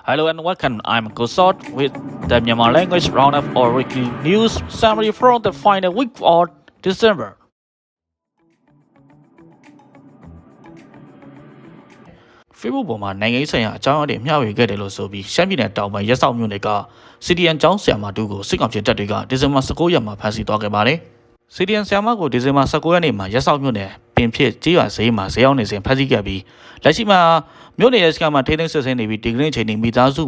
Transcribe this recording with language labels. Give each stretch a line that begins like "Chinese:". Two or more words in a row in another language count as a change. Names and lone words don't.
English: Hello and welcome. I'm Gosot with the Myanmar language roundup or weekly news summary from the final week of December.
Burmese: Facebook ပေါ်မှာနိုင်ငံရေးဆိုင်ရာအကြောင်းအရာတွေမျှဝေခဲ့တယ်လို့ဆိုပြီးရှမ်းပြည်နယ်တောင်ပိုင်းရက်စောက်မြို့နယ်က CDN ကျောင်းဆရာမတူကိုစစ်ကောင်စီတပ်တွေကဒီဇင်ဘာ19ရက်မှာဖမ်းဆီးသွားခဲ့ပါတယ်။ CDN ဆရာမကိုဒီဇင်ဘာ19ရက်နေ့မှာရက်စောက်မြို့နယ်ပင်ဖြစ်ကြေးရွာဈေးမှာဈေးရောက်နေစဉ်ဖမ်းဆီးခဲ့ပြီးလက်ရှိမှာမြို့နယ်ရဲစခန်းမှာထိန်းသိမ်းစစ်ဆေးနေပြီးဒီကနေ့ချိန်ထိမိသားစု